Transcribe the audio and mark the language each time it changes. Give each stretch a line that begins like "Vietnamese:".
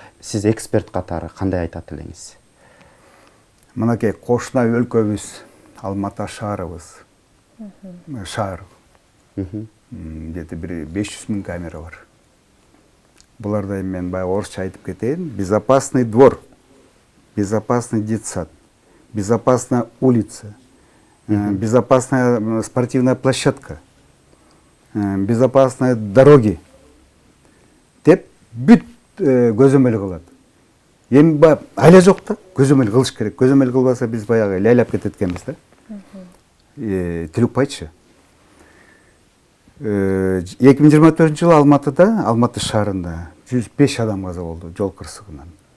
Kyrgyz: Сиз эксперт катары кандай айтат элеңиз? Мынакей кошуна өлкөбүз, Алматы шаарыбыз. Шаар. Где-то 500 000 камера бар. Буларда мен баягы орусча айтып кетейин.
Russian: Безопасный двор, безопасный детсад, безопасная улица, безопасная спортивная площадка, безопасные дороги
Kyrgyz: деп бүт көзөмөл кылат. Эми айла жок да, көзөмөл кылыш керек. Көзөмөл кылбаса биз баягы лайлап кетет экенбиз да. Тилукпайчы. 2024-жылы Алматыда, Алматы шаарында 105 адам каза болду жол кырсыгынан.